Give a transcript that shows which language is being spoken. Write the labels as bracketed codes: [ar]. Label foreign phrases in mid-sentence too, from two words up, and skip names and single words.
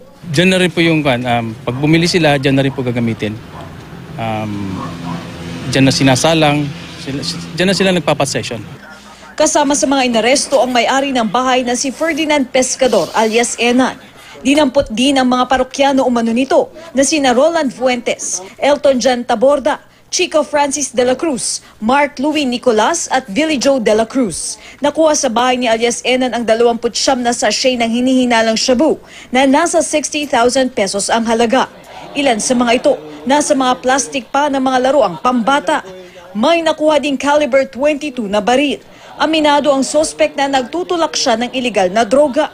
[tl] Diyan na rin po yung pag bumili sila, diyan na rin po gagamitin. Diyan na sinasalang, diyan na sila nagpapasession. Kasama sa mga inaresto ang may-ari ng bahay na si Ferdinand Pescador alias Enan. Dinampot din ang mga parokyano umano nito na sina Roland Fuentes, Elton John Taborda, Chico Francis de la Cruz, Mark Louis Nicolas at Billy Joe de la Cruz. Nakuha sa bahay ni alias Enan ang 29 na sachet ng hinihinalang shabu na nasa 60,000 pesos ang halaga. Ilan sa mga ito, nasa mga plastic pa ng mga laruang pambata. May nakuha din caliber 22 na baril. Aminado ang sospek na nagtutulak siya ng iligal na droga.